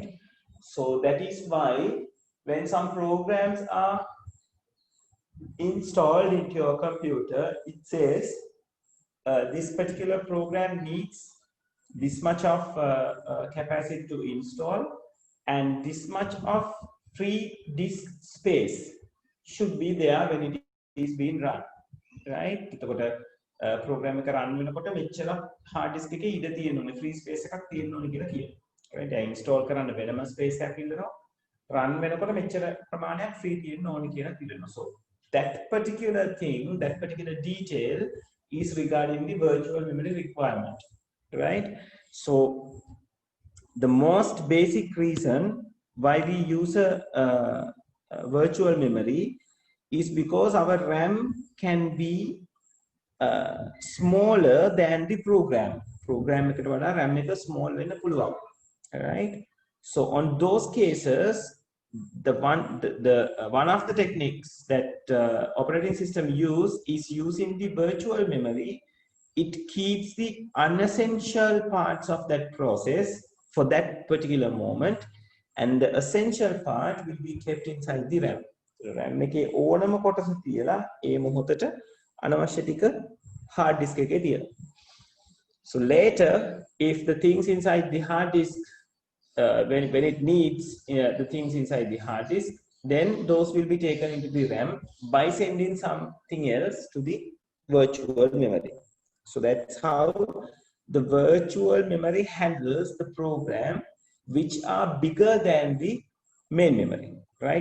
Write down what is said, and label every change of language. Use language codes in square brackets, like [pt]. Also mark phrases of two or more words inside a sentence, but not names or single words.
[en] So that is why when some programs are installed into your computer, it says this particular program needs this much of capacity to install, and this much of free disk space should be there when it is being run, right? [si] program එක run වෙනකොට මෙච්චර [en] hard disk [si] එකේ ඉඩ තියෙන්න ඕනේ [en] free space [si] එකක් තියෙන්න ඕනේ කියලා කියනවා. right දැන් install කරන්න වෙනම space එකක් ඉල්ලනවා run වෙනකොට මෙච්චර ප්‍රමාණයක් free තියෙන්න ඕනේ කියලා කියනවා. [en] So that particular thing, that particular detail is regarding the virtual memory requirement, right? So the most basic reason why we use a virtual memory is because our RAM can be smaller than the program. [si] Program එකට වඩා RAM එක small වෙන්න පුළුවන්. [en] Right? So on those cases, one of the techniques that operating system use is using the virtual memory. It keeps the unessential parts of that process for that particular moment, and the essential part will be kept inside the RAM. [si] RAM එකේ ඕනම කොටස තියලා ඒ මොහොතට අනවශ්‍ය ටික [en] hard disk [si] එකේ තියනවා. [en] So later, if the things inside the hard disk, when it needs the things inside the hard disk, then those will be taken into the RAM by sending something else to the virtual memory. So that's how the virtual memory handles the program which are bigger than the main memory, right?